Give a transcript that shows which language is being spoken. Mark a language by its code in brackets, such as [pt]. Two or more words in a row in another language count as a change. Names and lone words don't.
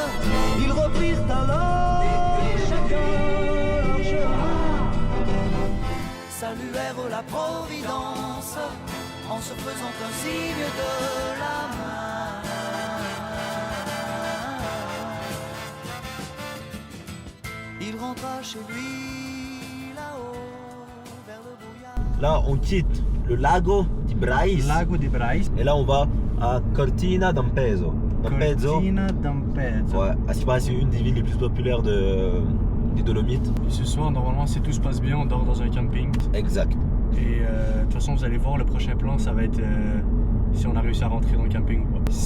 [fr] Ils reprirent alors chacun leur chemin, saluèrent la Providence en se faisant un signe de la main. Il rentra chez lui là-haut vers le brouillard. Là, on quitte le lago di Brais. Lago di Brais. Et là, on va à Cortina d'Ampezzo. d'Ampezzo. Ouais, c'est pas c'est une des villes les plus populaires des Dolomites. Et ce soir, normalement, si tout se passe bien, on dort dans un camping. Exact. Et de toute façon, vous allez voir, le prochain plan, ça va être si on a réussi à rentrer dans le camping ou pas.